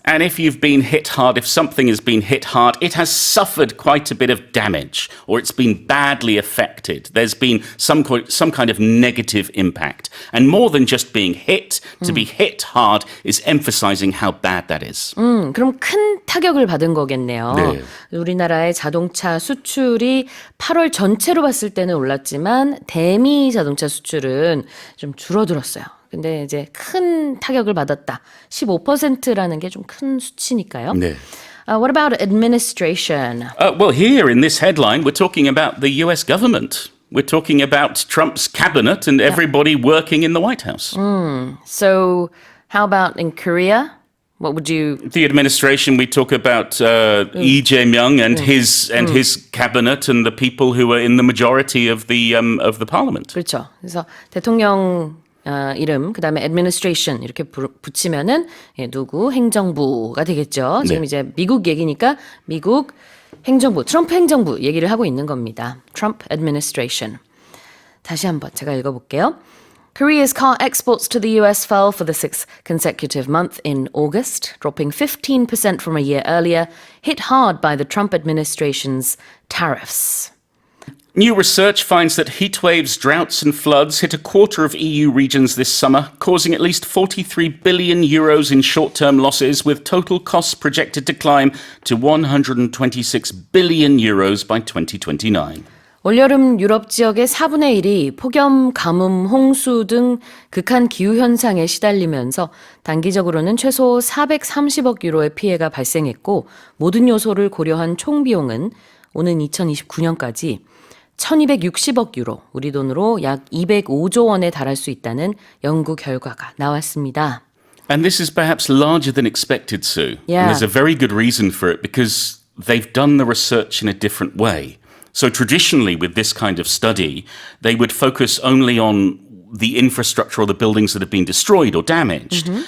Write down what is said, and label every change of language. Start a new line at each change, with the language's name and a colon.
English: And if you've been hit hard, if something has been hit hard, it has suffered quite a bit of damage or it's been badly affected. There's been some kind of negative impact. And more than just being hit, to be hit hard is emphasizing how bad that is.
Korean: 그럼 큰 타격을 받은 거겠네요. 네. 우리나라의 자동차 수출이 8월 전체로 봤을 때는 올랐지만 대미 자동차 수출은 좀 줄어들었어요. 근데 이제 큰 타격을 받았다. 15%라는 게 좀 큰 수치니까요. 네.
English: What about administration? Well, here in this headline, we're talking about the US government. We're talking about Trump's cabinet and everybody working in the White House. So how about in Korea? What would you... The administration, we talk about Lee Jae-myung and his cabinet and the people who are in the majority of the parliament.
Korean: 그렇죠. 그래서 대통령 이름, 그 다음에 administration 이렇게 붙이면은 누구 행정부가 되겠죠. 지금 네. 이제 미국 얘기니까 미국 행정부, 트럼프 행정부 얘기를 하고 있는 겁니다.
English: Trump administration.
Korean: 다시 한번 제가 읽어볼게요.
English: Korea's car exports to the US fell for the sixth consecutive month in August, dropping 15% from a year earlier, hit hard by the Trump administration's tariffs. New research finds that heat waves, droughts and floods hit a quarter of EU regions this summer, causing at least 43 billion euros in short-term losses, with total costs projected to climb to 126 billion euros by 2029.
Korean: 올여름 유럽 지역의 4분의 1이 폭염, 가뭄, 홍수 등 극한 기후현상에 시달리면서 단기적으로는 최소 430억 유로의 피해가 발생했고 모든 요소를 고려한 총 비용은 오는 2029년까지 1260억 유로, 우리 돈으로 약 205조 원에 달할 수 있다는 연구 결과가 나왔습니다.
English: And this is perhaps larger than expected, Sue. Yeah. And there's a very good reason for it, because they've done the research in a different way. So traditionally, with this kind of study, they would focus only on the infrastructure or the buildings that have been destroyed or damaged.